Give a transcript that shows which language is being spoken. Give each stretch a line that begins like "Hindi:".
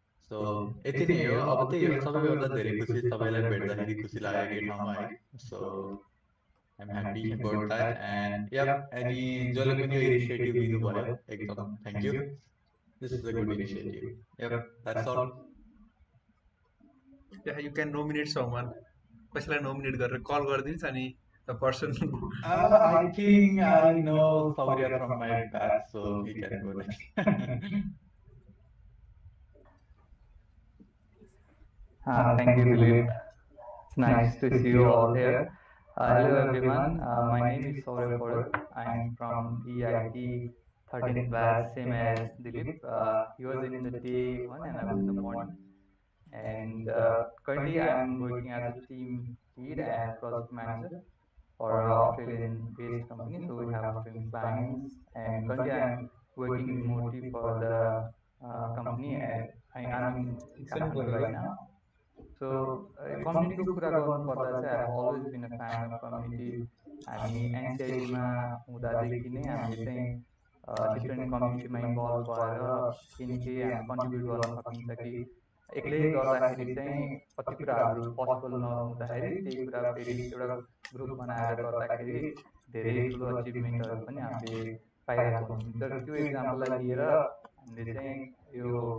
Nepali: So यति नै हो अब त्यही हो सबैभन्दा धेरै खुसी सबैलाई भेट्दाखेरि खुसी लागेको ठाउँमा है so
English: I'm happy about that and yep any
Nepali: जसले पनि यो इनिसिएटिभ लिनुभयो एकदम
English: thank you this is a good initiative yep that's all yeah you can nominate someone
Nepali: कसैलाई नोमिनेट गरेर कल गरिदिन्छ अनि
English: The person I think I know Saurya from my batch so he can go next thank you, Dilip. It's nice to see you all here. Hello, everyone. My name is Saurya Paudel. I'm from EIT 13th batch, same as Dilip. He was in the day one and I was in the morning. And currently, I'm working as a team lead and project manager for an Australian-based company. So we have Australian clients, and currently I'm working remotely for the company. And I'm in Kathmandu right now. So
Nepali: community को कुरा गर्नुपर्दा चाहिँ
English: I've always been a fan of community.
Nepali: हामी NCIT मा हुँदादेखि नै हामीले चाहिँ डिफ्रेन्ट कम्युनिटीमा इन्भल्भ भएर केही न केही हामी कन्ट्रिब्युट गर्न सकिन्छ कि एक्लै गर्दाखेरि चाहिँ कति कुराहरू पोसिबल नहुँदाखेरि त्यही कुरा फेरि एउटा ग्रुप बनाएर गर्दाखेरि धेरै ठुलो अचिभमेन्टहरू पनि हामीले पाइरहेको हुन्छौँ तर त्यो एक्जाम्पललाई लिएर हामीले चाहिँ यो